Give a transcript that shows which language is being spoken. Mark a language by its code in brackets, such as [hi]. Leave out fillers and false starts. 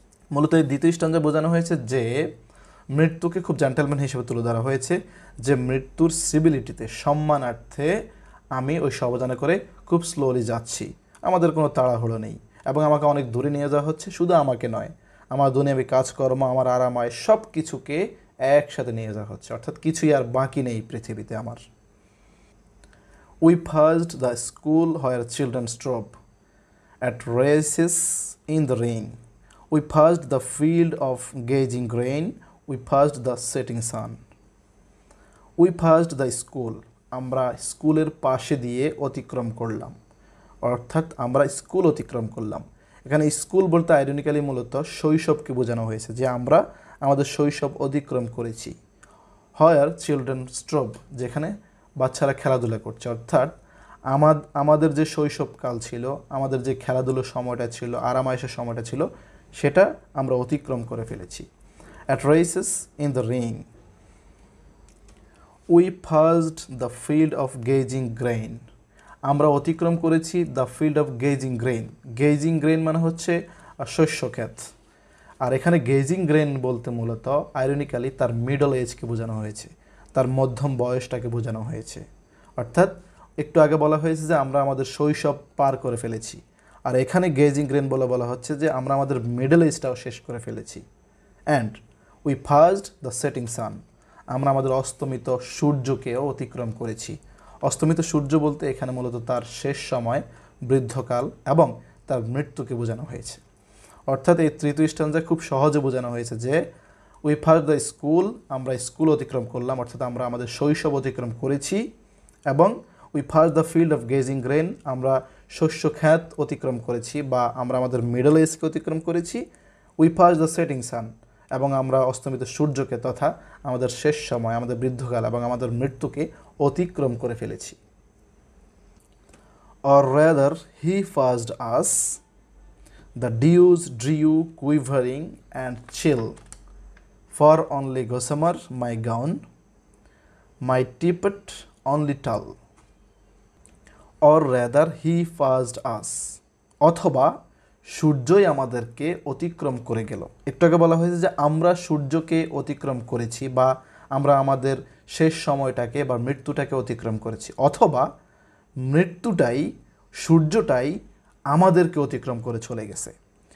[bn] মূলত এই দ্বিতীয় স্ট্যান্জা বোঝানো হয়েছে যে মৃত্যুকে খুব জেন্টলম্যান হিসেবে তুলে ধরা হয়েছে, যে মৃত্যুর সিভিলিটিতে, সম্মানার্থে আমি ওই শবযানে করে খুব স্লোলি যাচ্ছি, আমাদের কোনো তাড়াহুড়ো নেই, এবং আমাকে অনেক দূরে নিয়ে যাওয়া হচ্ছে। শুধু আমাকে নয়, আমার দুনিয়াবি কাজকর্ম, আমার আরামায় সব কিছুকে একসাথে নিয়ে যাওয়া হচ্ছে, অর্থাৎ কিছুই আর বাকি নেই পৃথিবীতে আমার। [en] We passed the school where children strove at races in the rain. We passed the field of gazing grain. We passed the setting sun. We passed the school. [bn] আমরা স্কুলের পাশে দিয়ে অতিক্রম করলাম, অর্থাৎ আমরা স্কুল অতিক্রম করলাম। এখানে স্কুল বলতে আইরনিক্যালি মূলত শৈশবকে বোঝানো হয়েছে, যে আমরা আমাদের শৈশব অতিক্রম করেছি। [en] Where children strove, [bn] যেখানে বাচ্চারা খেলাধুলা করছে, অর্থাৎ আমাদের যে শৈশবকাল ছিল, আমাদের যে খেলাধুলোর সময়টা ছিল, আরামায়েশের সময়টা ছিল, সেটা আমরা অতিক্রম করে ফেলেছি। [en] At races in the rain. We passed the field of gazing grain. [bn] আমরা অতিক্রম করেছি [en] The field of gazing grain. [bn] Gazing grain মানে হচ্ছে শস্য ক্ষেত। আর এখানে গেজিং গ্রেইন বলতে মূলত আইরনিক্যালি তার মিডল এজকে বোঝানো হয়েছে, তার মধ্যম বয়সটাকে বোঝানো হয়েছে। অর্থাৎ একটু আগে বলা হয়েছে যে আমরা আমাদের শৈশব পার করে ফেলেছি, আর এখানে গেজিং গ্রেইন বলে বলা হচ্ছে যে আমরা আমাদের মিডল এজটাও শেষ করে ফেলেছি। [en] and we passed the setting sun, [bn] আমরা আমাদের অস্তমিত সূর্যকেও অতিক্রম করেছি। অস্তমিত সূর্য বলতে এখানে মূলত তার শেষ সময়, বৃদ্ধকাল এবং তার মৃত্যুকে বোঝানো হয়েছে। অর্থাৎ এই তৃতীয় স্ট্যান্জায় খুব সহজে বোঝানো হয়েছে যে [en] we passed the school, [bn] আমরা স্কুল অতিক্রম করলাম, অর্থাৎ আমরা আমাদের শৈশব অতিক্রম করেছি। এবং [en] we passed the field of gazing grain, [bn] আমরা শস্য খ্যাত অতিক্রম করেছি বা আমরা আমাদের মিডল এজকে অতিক্রম করেছি। [en] we passed the setting sun, [bn] এবং আমরা অস্তমিত সূর্যকে তথা আমাদের শেষ সময়, আমাদের বৃদ্ধকাল এবং আমাদের মৃত্যুকে অতিক্রম করে ফেলেছি। [en] Or rather, he passed us, the dews drew quivering and chill, for only gossamer my gown, my tippet only tall. Or rather, he passed us, [bn] অথবা সূর্যই আমাদেরকে অতিক্রম করে গেল। একটু আগে বলা হয়েছে যে আমরা সূর্যকে অতিক্রম করেছি বা আমরা আমাদের শেষ সময়টাকে বা মৃত্যুটাকে অতিক্রম করেছি, অথবা মৃত্যুটাই, সূর্যটাই আমাদেরকে অতিক্রম করে চলে গেছে।